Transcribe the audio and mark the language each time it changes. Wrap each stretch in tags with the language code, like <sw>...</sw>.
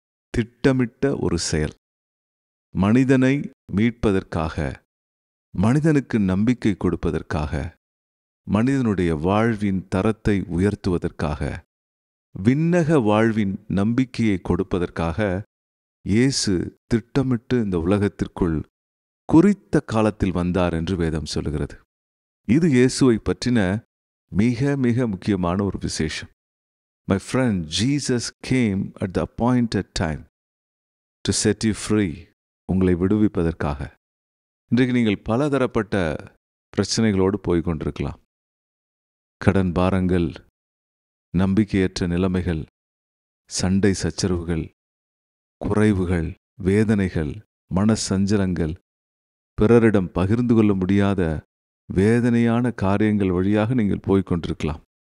<ta>திட்டமிட்ட ஒரு செயல். மனிதனை மீட்பதற்காக, மனிதனுக்கு நம்பிக்கை கொடுப்பதற்காக, மனிதனுடைய வாழ்வின் தரத்தை உயர்த்துவதற்காக, விண்ணக வாழ்வின் நம்பிக்கையை கொடுப்பதற்காக இயேசு திட்டமிட்டு இந்த உலகத்திற்குள் குறித்த காலத்தில் வந்தார் என்று வேதம் சொல்லுகிறது. இது இயேசுவை பற்றின மிக மிக முக்கியமான ஒரு விசேஷம்.</ta> <en>My friend, Jesus came at the appointed time to set you free.</en> <ta>உங்களை விடுவிப்பதற்காக. இன்றைக்கு நீங்கள் பலதரப்பட்ட பிரச்சனைகளோடு போய்கொண்டிருக்கலாம். கடன் பாரங்கள், நம்பிக்கையற்ற நிலைமைகள், சண்டை சச்சரவுகள், குறைவுகள், வேதனைகள், மனசஞ்சலங்கள், பிறரிடம் பகிர்ந்து கொள்ள முடியாத வேதனையான காரியங்கள் வழியாக நீங்கள் போய்கொண்டிருக்கலாம்.</ta>